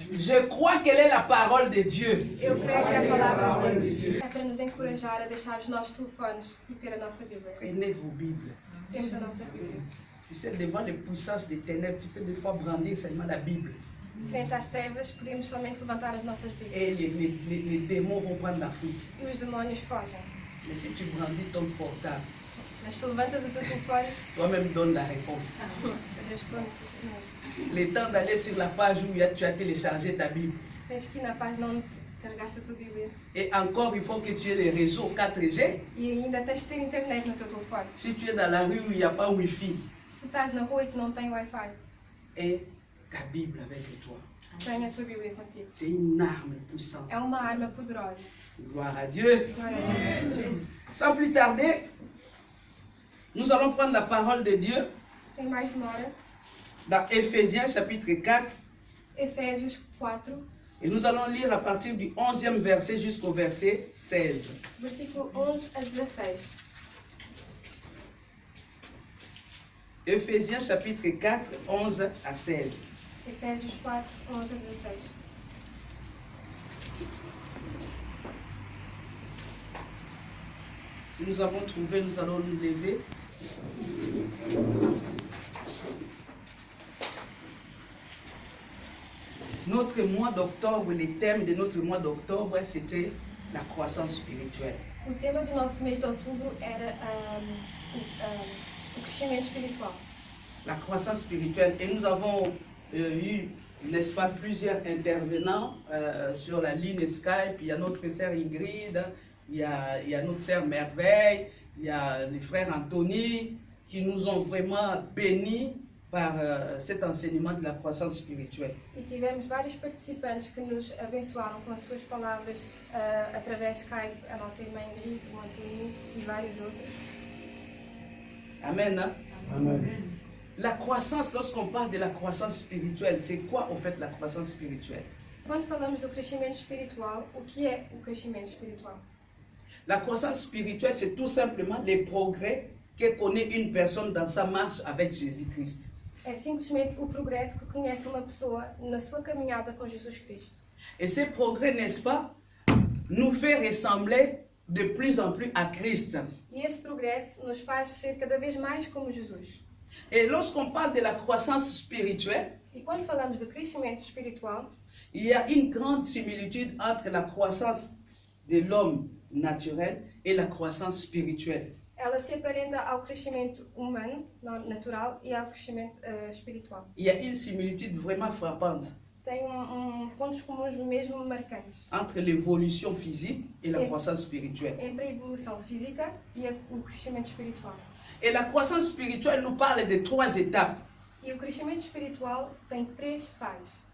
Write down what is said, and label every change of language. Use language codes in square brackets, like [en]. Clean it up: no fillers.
[fr] Je crois qu'elle est la parole de Dieu. [pt] Eu creio que é a palavra de Deus. É para nos encorajar a deixar os nossos telefones e ter a nossa Bíblia. [fr] Prenez vos Bibles. [pt] Temos a nossa Bíblia. [fr] Tu sais, devant les puissances des ténèbres, tu peux des fois brandir seulement la Bible. [pt] Frente às trevas, podemos somente levantar as nossas Bíblias. [fr] Et les démons vont prendre la fuite. [pt] E os demónios fogem. [fr] Mais si tu brandis ton portable, [pt] Mas se levantas o teu telefone, [fr] toi-même donne la réponse. [pt] responde-te assim. [fr] Le temps d'aller sur la page où tu as téléchargé ta Bible. [pt] Tens que ir na página onde carregaste a tua Bíblia. [fr] Et encore, il faut que tu aies les réseaux 4G. [pt] E ainda tens de ter internet no teu telefone. [fr] Si tu es dans la rue où il n'y a pas Wi-Fi, [pt] Se estás na rua e que não tem Wi-Fi, [fr] et ta Bible avec toi. [pt] tenha a tua Bíblia contigo. [fr] C'est une arme puissante. [pt] É uma arma poderosa. [fr] Gloire à Dieu. [pt] Glória a Deus. [fr] Sans plus tarder, nous allons prendre la parole de Dieu [pt] Sem mais demora, [fr] dans Éphésiens chapitre 4 [pt] Efésios 4, [fr] et nous allons lire à partir du 11e verset jusqu'au verset 16. [pt] versículo 11 a 16. [fr] Éphésiens chapitre 4, 11 à 16. [pt] Efésios 4, 11 a 16. [fr] Si nous avons trouvé, nous allons nous lever. Notre mois d'octobre, le thème de notre mois d'octobre, c'était la croissance spirituelle. [pt] O tema do nosso mês de outubro era o crescimento espiritual. [fr] La croissance spirituelle. Et nous avons eu, n'est-ce pas, plusieurs intervenants sur la ligne Skype. Il y a notre sœur Ingrid, il y a notre sœur Merveille, il y a le frère Anthony, qui nous ont vraiment bénis par cet enseignement de la croissance spirituelle. [pt] E tivemos vários participantes que nos abençoaram com as suas palavras através de Skype, a nossa irmã Ingrid, o Antoninho e vários outros. Amen. Hein? Amen. [fr] La croissance, lorsqu'on parle de la croissance spirituelle, c'est quoi au fait la croissance spirituelle? [pt] Quando falamos do crescimento espiritual, o que é o crescimento espiritual? [fr] La croissance spirituelle, c'est tout simplement les progrès que connaît une personne dans sa marche avec Jésus-Christ. [pt] É simplesmente o progresso que conhece uma pessoa na sua caminhada com Jesus Cristo. [fr] Et ces progrès, n'est-ce pas, nous fait ressembler de plus en plus à Christ. [pt] E esse progresso nos faz ser cada vez mais como Jesus. [fr] Et lorsqu'on parle de la croissance spirituelle, [pt] E quando falamos do crescimento espiritual, [fr] il y a une grande similitude entre la croissance de l'homme naturel et la croissance spirituelle. [pt] ela se aparenta ao crescimento humano, natural, e ao crescimento espiritual. [fr] Il y a une similitude vraiment frappante [pt] Tem pontos comuns mesmo marcantes [fr] entre l'évolution physique et la Et- croissance spirituelle. [pt] entre a evolução física e o crescimento espiritual. [fr] Et la croissance spirituelle nous parle de 3 étapes. [pt] E o crescimento espiritual tem 3 fases.